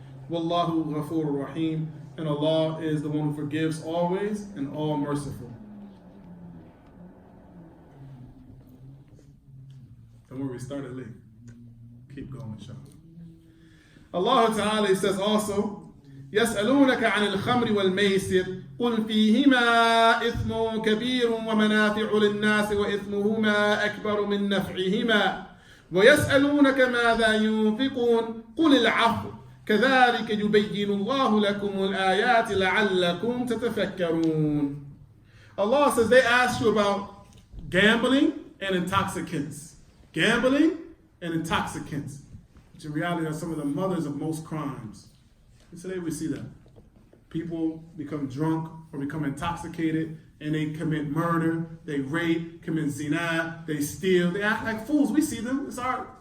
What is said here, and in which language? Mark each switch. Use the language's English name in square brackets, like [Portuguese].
[Arabic] Wallahu ghafurur rahim. [English] And Allah is the one who forgives always and all merciful. Don't worry, we started late. Keep going, inshallah. Allah Ta'ala says also, [Arabic] يسألونك عن الخمر والميسر قل فيهما إثم كبير ومنافع للناس وإثمهما أكبر من نفعهما ويسألونك ماذا ينفقون قل العفو كذلك يبين الله لكم الآيات لعلكم تتفكرون. [English] Allah says they ask you about gambling and intoxicants. Gambling and intoxicants, which in reality are some of the mothers of most crimes. And today we see that. People become drunk or become intoxicated and they commit murder, they rape, commit zina, they steal, they act like fools. We see them. It's art.